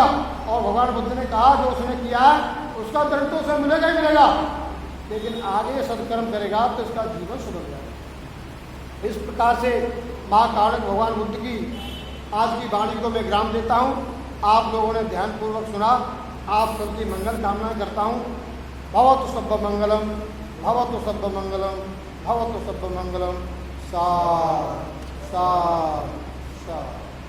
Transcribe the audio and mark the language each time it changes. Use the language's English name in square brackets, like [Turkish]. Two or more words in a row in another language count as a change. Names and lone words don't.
[Hindi] और भगवान बुद्ध ने कहा जो उसने किया है उसका दंड तो उसे मिलेगा ही मिलेगा, लेकिन आगे सत्कर्म करेगा तो इसका जीवन सुधर जाएगा। इस प्रकार से महाकारण भगवान बुद्ध की आज की वाणी को मैं विराम देता हूँ। आप लोगों ने ध्यानपूर्वक सुना। आप सबकी मंगल कामना करता हूँ। [Pali] भवतु सब्ब मंगलम, भवतु सब्ब मंगलम, भवतु सब्ब मंगलम। सा सा सा।